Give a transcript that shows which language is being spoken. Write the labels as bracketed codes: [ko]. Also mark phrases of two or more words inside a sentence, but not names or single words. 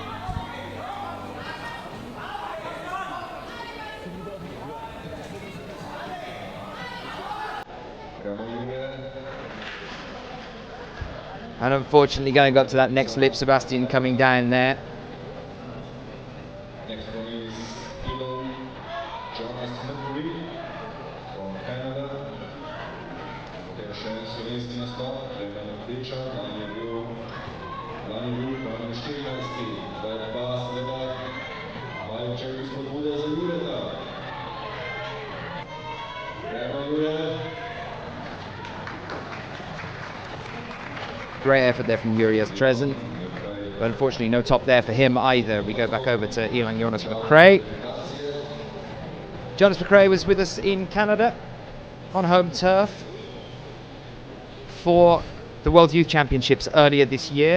[en] And unfortunately going up to that next lip, Sebastian coming down there. Next one is Jonas from Canada. [sl] Potem še slovenski nastop, Klemen Pliča, lani je bil tam 14. Zdaj pa seveda malček spodbude za Jureta. Gremo Jure. [en] Great effort there from Eurostresen, but unfortunately no top there for him either. We go back over to Ilan Jonas McCray. Jonas McCray was with us in Canada on home turf for the World Youth Championships earlier this year.